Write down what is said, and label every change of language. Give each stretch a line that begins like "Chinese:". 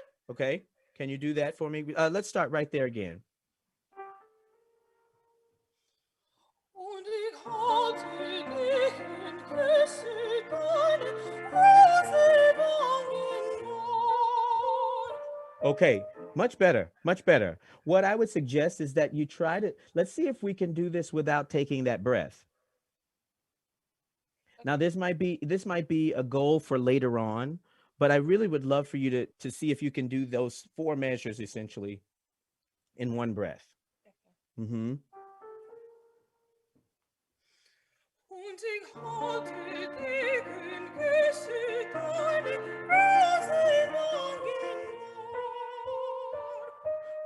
English: Okay, can you do that for me? Let's start right there again.
German: Und ich halte dich und küsse deine Rosenwangen nur.
English: Okay, much better, much better. What I would suggest is that you try to, let's see if we can do this without taking that breath. Now, this might be a goal for later on, but I really would love for you to see if you can do those 4 measures essentially in one breath. Mm-hmm.
German: Und ich halte dich und küsse deine Rosenwangen nur.